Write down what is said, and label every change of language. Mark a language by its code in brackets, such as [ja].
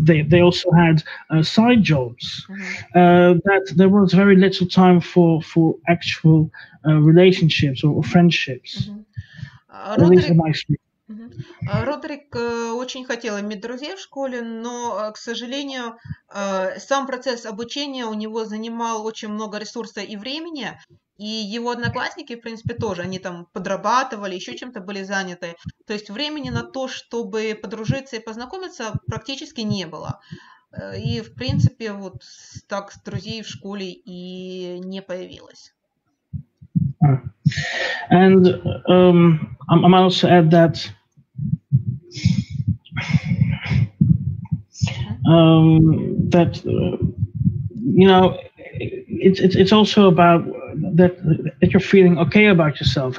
[en] They also had side jobs. That there was very little time for actual relationships or friendships. [ru] Родрик очень хотел иметь друзей в школе, но, к сожалению, сам процесс обучения у него занимал очень много ресурса и времени, и его одноклассники, в принципе, тоже, они там подрабатывали, еще чем-то были заняты. То есть времени на то, чтобы подружиться и познакомиться, практически не было. И, в принципе, вот так друзей в школе и не появилось. [en] And I might also add that you know, it's also about that you're feeling okay about yourself.